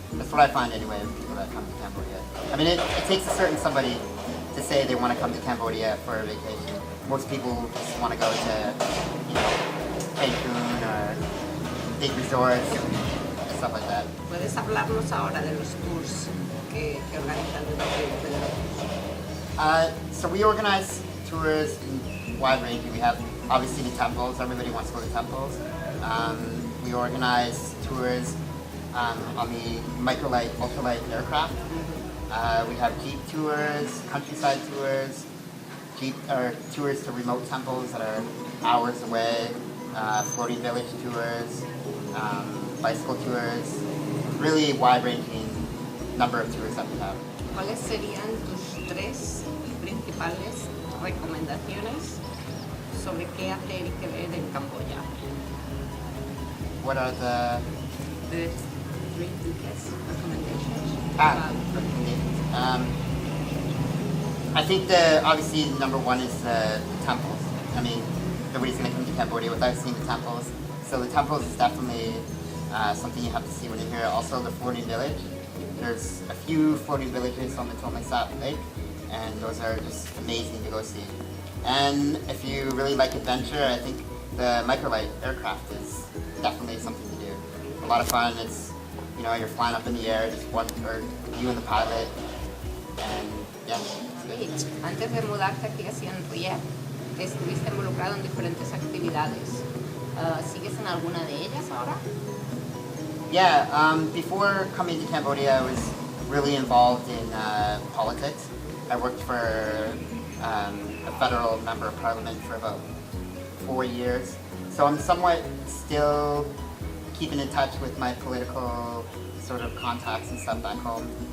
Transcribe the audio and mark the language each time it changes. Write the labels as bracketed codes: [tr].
[en] That's what I find anyway in people that come to Cambodia. I mean, it takes a certain somebody to say they want to come to Cambodia for a vacation. Most people just want to go to, Cancun or big resorts and stuff like that. [es] ¿Puedes hablarnos ahora de los tours que organizan desde Lotus? [en] So we organize tours in wide range. We have obviously the temples. Everybody wants to go to temples. We organize tours on the microlight, ultralight aircraft. We have jeep tours, countryside tours, tours to remote temples that are hours away, floating village tours, bicycle tours. Really wide-ranging number of tours that we have. [es] ¿Cuáles serían tus 3 principales recomendaciones sobre qué hacer y qué ver en Camboya? [en] What are the 3 biggest recommendations? recommendations? I think obviously number one is the temples. I mean, nobody's going to come to Cambodia without seeing the temples. So the temples is definitely something you have to see when you're here. Also the floating village. There's a few floating villages on the Tonle Sap Lake, and those are just amazing to go see. And if you really like adventure, I think the microlight aircraft is definitely something to do. A lot of fun. It's, you know, you're flying up in the air, just one, or you and the pilot, and yeah. [es] Mitch, antes de mudarte aquí a Siem estuviste involucrado en diferentes actividades. ¿Sigues en alguna de ellas ahora? [en] Yeah, before coming to Cambodia, I was really involved in politics. I worked for a federal member of parliament for about 4 years. So I'm somewhat still keeping in touch with my political sort of contacts and stuff back home.